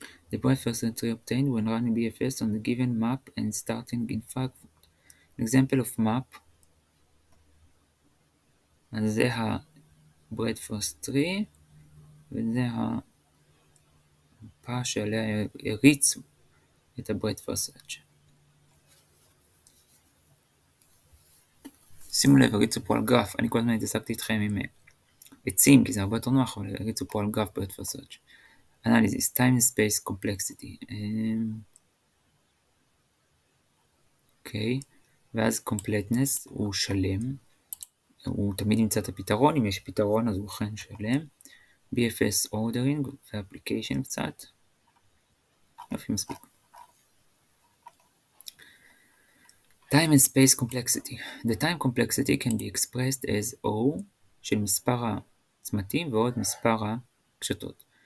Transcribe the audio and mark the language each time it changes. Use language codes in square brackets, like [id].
[en] The Breadth First tree obtained when running BFS on the given map and starting in Frankfurt. An example of map, [he] אז זה ה-Breadth First tree, וזה המפה שעליה הריצו את ה-Breadth First search. שימו לב, הריצו פה על גרף, אני כל הזמן התעסקתי איתכם עם עצים, כי זה הרבה יותר נוח, אבל הריצו פה על גרף Breadth First search. [en] Analysis, time and space complexity. [he] אוקיי, ואז completeness הוא שלם, הוא תמיד ימצא את הפתרון, אם יש פתרון אז הוא אכן שלם. BFS ordering ו-application קצת. יופי מספיק. [en] Time and space complexity. The time complexity can be expressed as O [he] של מספר הצמתים ועוד מספר הקשתות.